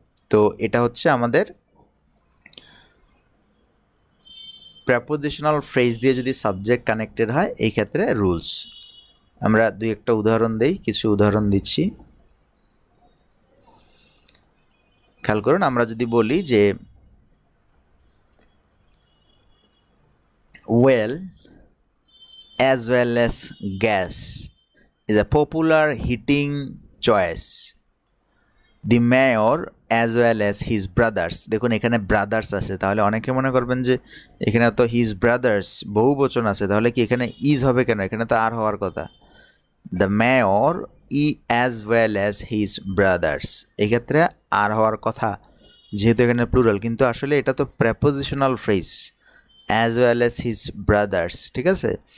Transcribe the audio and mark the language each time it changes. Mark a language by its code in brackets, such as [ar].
[bn] তো এটা হচ্ছে আমাদের প্রেপোজিশনাল ফ্রেজ দিয়ে যদি সাবজেক্ট কানেক্টেড হয় এই ক্ষেত্রে রুলস। আমরা দুই একটা উদাহরণ দেই, কিছু উদাহরণ দিচ্ছি, খেয়াল করুন। আমরা যদি বলি যে [en] Well as well as gas is a popular heating choice. The mayor as well as his brothers, [bn] দেখুন এখানে ব্রাদার্স আছে, তাহলে অনেকে মনে করবেন যে এখানে তো হিজ ব্রাদার্স বহু বচন আছে, তাহলে কি এখানে ইজ হবে কেন? এখানে তো আর হওয়ার কথা। The mayor [en] as well as his brothers, [bn] এক্ষেত্রে আর হওয়ার কথা, যেহেতু এখানে প্লুরাল, কিন্তু আসলে এটা তো prepositional phrase, as well as his brothers, ঠিক আছে?